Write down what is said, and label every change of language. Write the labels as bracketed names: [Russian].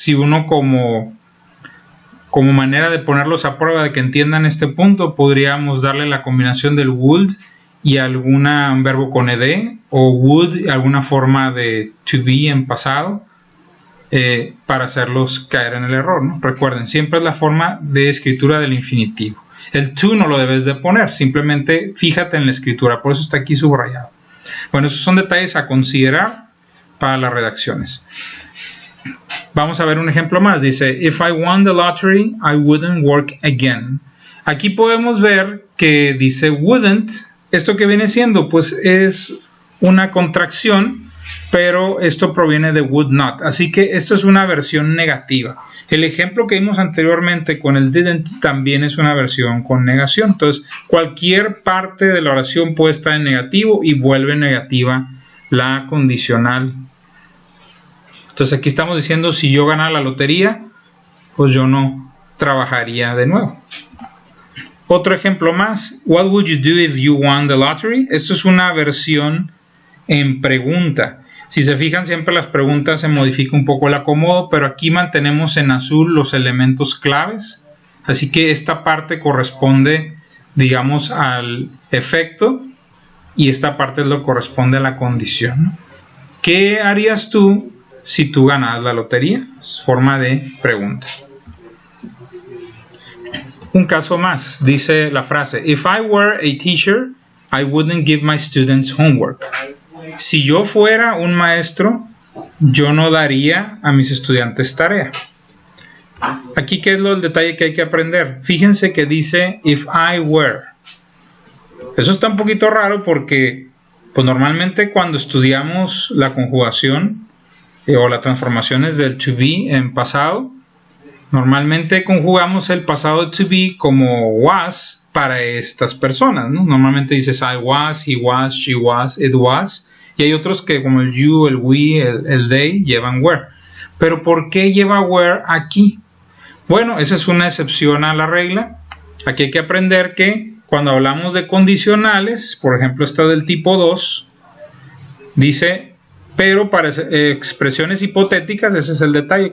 [Spanish] Si uno como manera de ponerlos a prueba, de que entiendan este punto, podríamos darle la combinación del would y un verbo con ed, o would alguna forma de to be en pasado, para hacerlos caer en el error, ¿no? Recuerden, siempre es la forma de escritura del infinitivo. El to no lo debes de poner, simplemente fíjate en la escritura, por eso está aquí subrayado. Bueno, esos son detalles a considerar para las redacciones. Vamos a ver un ejemplo más. Dice, [English] if I won the lottery, I wouldn't work again. [Spanish] Aquí podemos ver que dice wouldn't. ¿Esto qué viene siendo? Pues es una contracción, pero esto proviene de would not. Así que esto es una versión negativa. El ejemplo que vimos anteriormente con el didn't también es una versión con negación. Entonces, cualquier parte de la oración puede estar en negativo y vuelve negativa la condicional. Entonces, aquí estamos diciendo, si yo ganara la lotería, pues yo no trabajaría de nuevo. Otro ejemplo más. [English] What would you do if you won the lottery? [Spanish] Esto es una versión en pregunta. Si se fijan, siempre las preguntas se modifica un poco el acomodo, pero aquí mantenemos en azul los elementos claves. Así que esta parte corresponde, digamos, al efecto y esta parte es lo que corresponde a la condición. ¿Qué harías tú si tú ganas la lotería? Es forma de pregunta. Un caso más, dice la frase, [English] if I were a teacher, I wouldn't give my students homework. [Spanish] Si yo fuera un maestro, yo no daría a mis estudiantes tarea. Aquí, ¿qué es el detalle que hay que aprender? Fíjense que dice [English] if I were. [Spanish] Eso está un poquito raro porque pues normalmente cuando estudiamos la conjugación o las transformaciones del to be en pasado, normalmente conjugamos el pasado to be como was para estas personas, ¿no? Normalmente dices [English] I was, he was, she was, it was. [Spanish] Y hay otros que como el you, el we, el they llevan were. Pero ¿por qué lleva were aquí? Bueno, esa es una excepción a la regla. Aquí hay que aprender que cuando hablamos de condicionales, por ejemplo esta del tipo 2, dice, pero para expresiones hipotéticas, ese es el detalle.